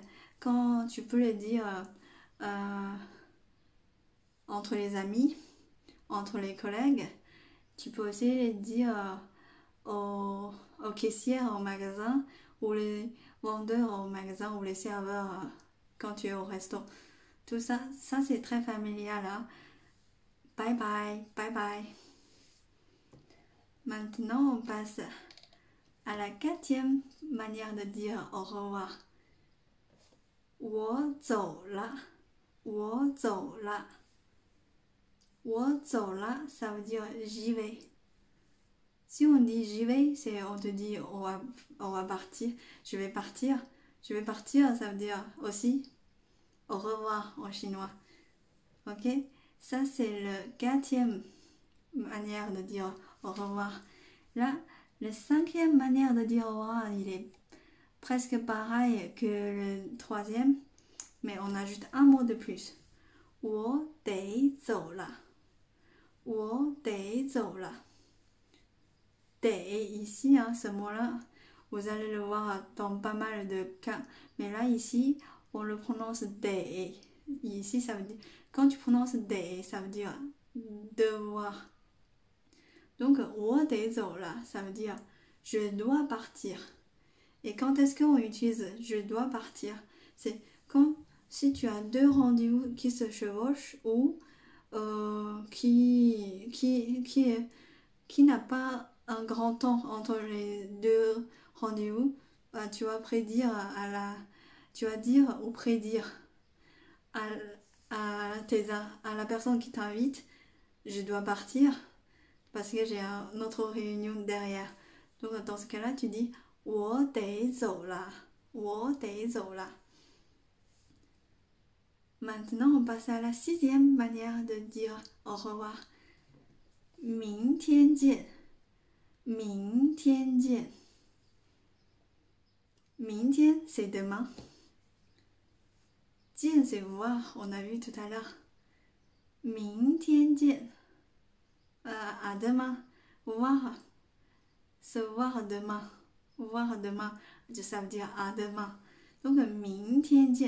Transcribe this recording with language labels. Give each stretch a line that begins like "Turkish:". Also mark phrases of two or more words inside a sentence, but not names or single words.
French: Quand tu peux le dire entre les amis, entre les collègues, tu peux aussi le dire aux caissières au magasin ou les vendeurs au magasin ou les serveurs quand tu es au resto. Tout ça, c'est très familial. Hein? Bye bye, bye bye. Maintenant, on passe à la quatrième manière de dire au revoir.
Chinese: 我走了，我走了，我走了,
French: ça veut dire j'y vais. Si on dit j'y vais, c'est on te dit on va partir, je vais partir. Je vais partir, ça veut dire aussi au revoir en chinois. Ok? Ça, c'est le quatrième manière de dire au revoir. Là, la cinquième manière de dire au revoir, il est presque pareil que le troisième, mais on ajoute un mot de plus.
Chinese: 我得走了，我得走了。
French: Dé, ici, hein, ce mot-là, vous allez le voir dans pas mal de cas. Mais là, ici, on le prononce dé. Ici, ça veut dire, quand tu prononces dé, ça veut dire devoir. Donc,
Chinese: 我得走了,
French: ça veut dire je dois partir. Et quand est-ce qu'on utilise je dois partir? C'est si tu as deux rendez-vous qui se chevauchent ou qui n'a pas un grand temps entre les deux rendez-vous, bah, tu vas prédire tu vas dire ou prédire à, à la personne qui t'invite, je dois partir parce que j'ai une autre réunion derrière. Donc dans ce cas-là, tu dis
Chinese: 我得走了，我得走了。
French: Maintenant, on passe à la 6e manière de dire au revoir.
Chinese: 明天见，明天见。
French: 明天 c'est demain. 见 c'est voir, on a vu tout à l'heure.
Chinese: 明天见。
French: À demain. Voir. Se voir demain. Voir demain. Ça veut dire à demain. Donc,
Chinese: 明天见.